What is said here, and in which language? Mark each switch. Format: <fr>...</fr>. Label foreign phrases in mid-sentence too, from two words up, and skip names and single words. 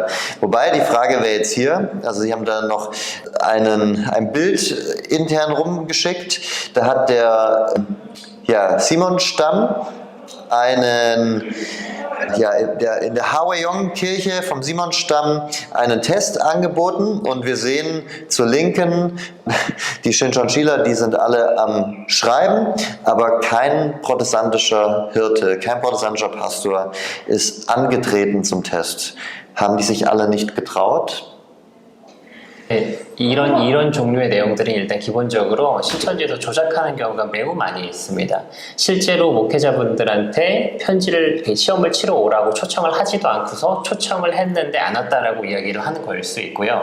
<de>Wobei, die Frage wäre jetzt hier, also Sie haben da noch ein Bild intern rumgeschickt, da hat der Simon-Stamm in der Hwaeyong-Kirche vom Simon-Stamm einen Test angeboten und wir sehen zur Linken, die Shincheonjiler, die sind alle am Schreiben, aber kein protestantischer Hirte, kein protestantischer Pastor ist angetreten zum Test. Haben die sich alle nicht getraut?</de> <ko>네, 이런 종류의 내용들은 일단 기본적으로 신천지에서 조작하는 경우가 매우 많이 있습니다. 실제로 목회자분들한테 시험을 치러 오라고 초청을 하지도 않고서 초청을 했는데 안 왔다라고 이야기를 하는 거일 수 있고요.</ko>